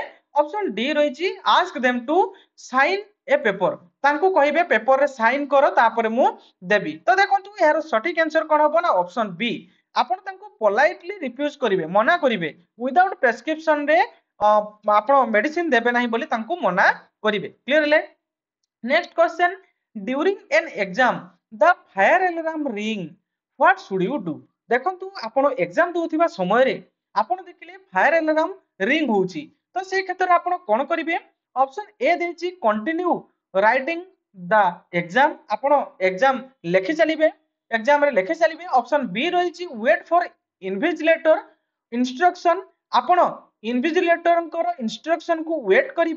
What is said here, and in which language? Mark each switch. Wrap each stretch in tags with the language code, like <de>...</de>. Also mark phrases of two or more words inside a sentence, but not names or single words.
<en>option D</en> <or>ରହିଛି</or> <en>ask them to sign a paper</en> <or>ତାଙ୍କୁ କହିବେ ପେପରରେ ସାଇନ୍ କର ତାପରେ ମୁଁ ଦେବି। ତ ଦେଖନ୍ତୁ ଏହାର ସଠିକ ଆନ୍ସର କଣ ହବ ନା</or> <en>option B</en> <or>ଆପଣ ତାଙ୍କୁ</or> <en>politely refuse</en> <or>କରିବେ ମନା କରିବେ</or> <en>without prescription</en> <or>ରେ ଆପଣ ମେଡିସିନ ଦେବେ ନାହିଁ ବୋଲି ତାଙ୍କୁ ମନା କରିବେ। କ୍ଲିୟର ହେଲେ?</or> <en>next question during an exam the fire alarm ring what should you do?</en> <or>ଦେଖନ୍ତୁ ଆପଣ ଏକ୍ସାମ ଦଉଥିବା ସମୟରେ ଆପଣ ଦେଖିଲେ</or> <en>fire alarm ring</en> <or>ହଉଛି ତ ସେଇ କ୍ଷେତ୍ରରେ ଆପଣ କଣ କରିବେ?</or> <en>option A</en> <or>ଦେଇଛି</or> <en>continue writing the exam</en> <or>ଆପଣ ଏକ୍ସାମ ଲେଖି ଚାଲିବେ ଏକ୍ସାମ ରେ ଲେଖି ଚାଲିବେ।</or> <en>option B</en> <or>ରହିଛି</or> <en>wait for invigilator instruction</en> <or>ଆପଣ ଇନଭିଜିଲେଟରଙ୍କର ଇନଷ୍ଟ୍ରକ୍ସନ କୁ ୱେଟ୍ କରିବେ।</or>